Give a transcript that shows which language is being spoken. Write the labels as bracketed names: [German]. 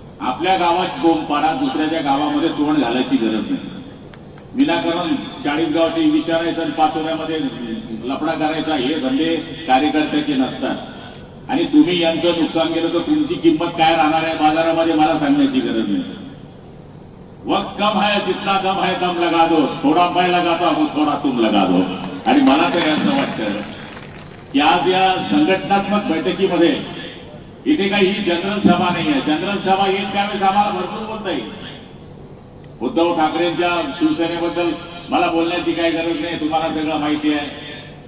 [Marathi] आपल्या गावात बोंब पाडा, दुसऱ्याच्या गावामध्ये तोंड घालायची गरज नाही. विनाकारण 40 गावाचे विचारायचं आणि पाचोऱ्यामध्ये लफडा करायचा हे धंदे कार्यकर्त्याचे नसतात आणि तुम्ही यांचं नुकसान केलं तर तुमची किंमत काय राहणार आहे बाजारामध्ये मला सांगण्याची गरज नाही. [Hindi] वक्त कम है, जितना कम है कम लगा दो, थोड़ा मैं लगाता हूं थोड़ा तुम लगा दो. [Marathi] आणि मला तरी असं वाटतं की आज या संघटनात्मक बैठकीमध्ये इथे काही ही जनरल सभा नाही आहे. जनरल सभा येईल त्यावेळेस आम्हाला भरपूर बोलता येईल. उद्धव ठाकरेंच्या शिवसेनेबद्दल मला बोलण्याची काही गरज नाही, तुम्हाला सगळं माहिती आहे.